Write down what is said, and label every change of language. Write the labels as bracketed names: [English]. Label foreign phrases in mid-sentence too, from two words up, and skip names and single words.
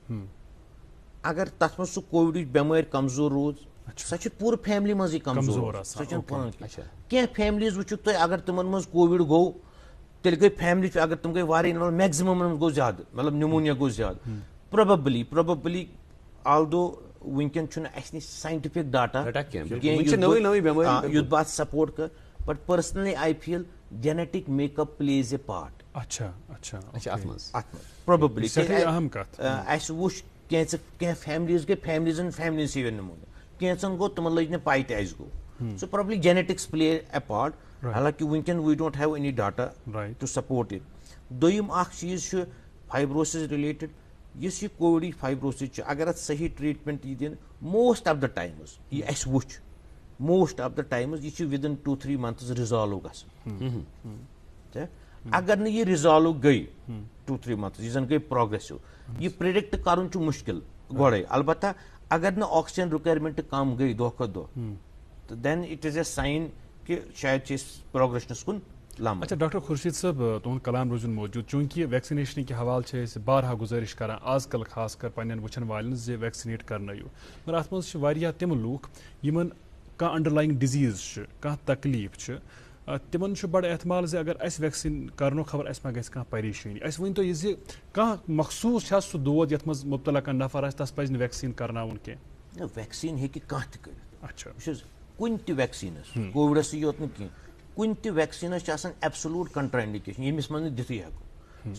[Kashmiri] اگر تتھ منٛز سُہ کووِڈٕچ بٮ۪مٲرۍ کمزور روٗز سۄ چھِ پوٗرٕ فیملی منٛزٕے کمزور سۄ چھنہٕ پانہٕ کینٛہہ فیملیز وٕچھِکھ تُہۍ اگر تِمن منٛز کووِڈ گوٚو تیٚلہِ گٔے فیملی اگر تِم گٔے واریاہ میکزِمم گوٚو زیادٕ مطلب نمونیا گوٚو زیادٕ پروبیبلی آلدو ونکیٚن چھُنہٕ اَسہِ نِش [English] scientific data [Kashmiri] یُتھ بہٕ اتھ سپورٹ کر [English] but personally I feel genetic makeup plays a part [Kashmiri] اتھ منٛز پروبیبلی اَسہِ وٕچھ کینٛہہ فیملیز گٔے فیملیزن [English] severe pneumonia [Kashmiri] کینٛژن گوٚو تِمن لٔج نہٕ پاے تہِ اَسہِ گوٚو سو پرابلی [English] genetics play a part [Kashmiri] حالانکہ ونکیٚن [English] we don't have any data to support it [Kashmiri] دوٚیِم اکھ چیٖز چھُ [English] fibrosis related [Kashmiri] یُس یہِ کووِڈٕچ فائبروسس چھُ اگر اتھ صحیح ٹریٹمنٹ یی دِنہٕ [English] most of the times [Kashmiri] یہِ اَسہِ وٕچھ [English] most of the times [Kashmiri] یہِ چھُ [English] within 2-3 months resolve [Kashmiri] گژھان اگر نہٕ یہِ رِزالو گٔے 2-3 months یہِ زن گٔے پروگریسو یہِ پرڈکٹ کرُن چھُ مُشکل گۄڈے البتہ اگر نہٕ [English] oxygen requirement [Kashmiri] کم گٔے دۄہ کھۄتہٕ دۄہ تو [English] then it is a sign [Kashmiri] کہ شاید چھِ أسۍ پروگریشنس کُن لمبا. اچھا ڈاکٹر خورشید صٲب تُہُنٛد کلام روزُن موجوٗد چوٗنٛکہِ ویکسِنیشن کہِ حوالہٕ چھِ أسۍ بارہا گُزٲرِش کران آز کل خاص کر پننٮ۪ن وٕچھن والٮ۪ن زِ ویکسِنیٹ کرنٲیِو مگر اتھ منٛز چھِ واریاہ تِم لوٗکھ یِمن کانٛہہ [English] underlying disease [Kashmiri] چھِ کانٛہہ تکلیٖف چھِ تمن بڑ احتمال زِ اگر اس ویکسین کرنو خبر اس ما گژھِ کانٛہہ پریشٲنی. اَسہِ ؤنۍتو یہِ زِ کانٛہہ مخصوٗص چھا سُہ دود یتھ منٛز مُبتلا کانٛہہ نفر آسہِ تس پزِ نہٕ ویکسیٖن کرناوُن کینٛہہ؟ ویکسیٖن ہیٚکہِ کانٛہہ تہِ کٔرِتھ. اچھا وٕچھ حظ کُنہِ تہِ ویکسیٖنس کووِڈسٕے یوت نہٕ کینٛہہ, کُنہِ تہِ ویکسیٖنس چھِ آسان [English] absolute contraindication [Kashmiri] ییٚمِس منٛز نہٕ دِتھٕے ہٮ۪کو.